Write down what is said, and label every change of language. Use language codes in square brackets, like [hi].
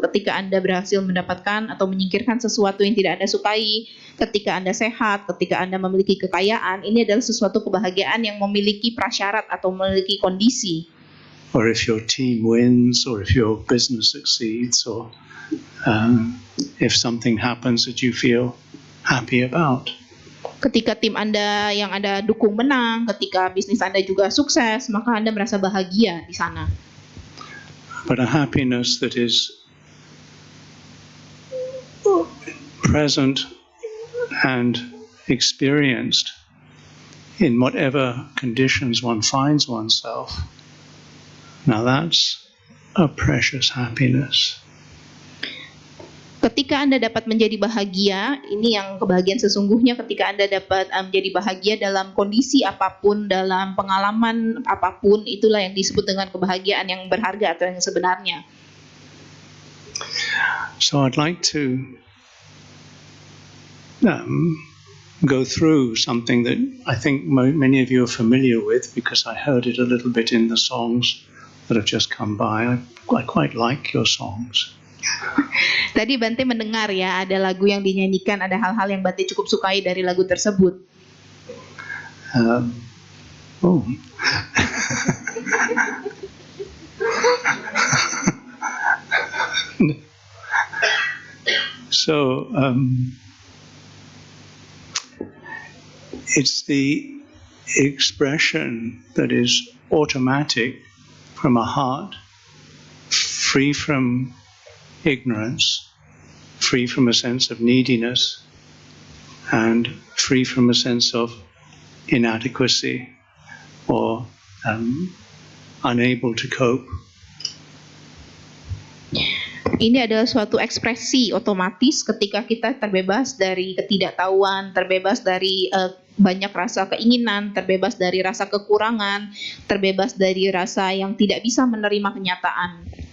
[id] Ketika Anda berhasil mendapatkan atau menyingkirkan sesuatu yang tidak Anda sukai, ketika Anda sehat, ketika Anda memiliki kekayaan, ini adalah sesuatu kebahagiaan yang memiliki prasyarat atau memiliki kondisi. [en] Or if your team wins, or if your business succeeds, or if something happens that you feel happy about. [id] Ketika tim Anda yang Anda dukung menang, ketika bisnis Anda juga sukses, maka Anda merasa bahagia di sana. [en] But a happiness that is present and experienced in whatever conditions one finds oneself. Now that's a precious happiness. [id] Ketika Anda dapat menjadi bahagia, ini yang kebahagiaan sesungguhnya ketika Anda dapat menjadi bahagia dalam kondisi apapun, dalam pengalaman apapun, itulah yang disebut dengan kebahagiaan yang berharga atau yang sebenarnya. [en] So I'd like to go through something that I think many of you are familiar with, because I heard it a little bit in the songs that have just come by. I quite like your songs. [id] Tadi Bante mendengar ya, ada lagu yang dinyanyikan, ada hal-hal yang Bante cukup sukai dari lagu tersebut. [en] So it's the expression that is automatic from a heart free from ignorance, free from a sense of neediness, and free from a sense of inadequacy or unable to cope. [id] Ini adalah suatu ekspresi otomatis ketika kita terbebas dari ketidaktahuan, terbebas dari banyak rasa keinginan, terbebas dari rasa kekurangan, terbebas dari rasa yang tidak bisa menerima kenyataan.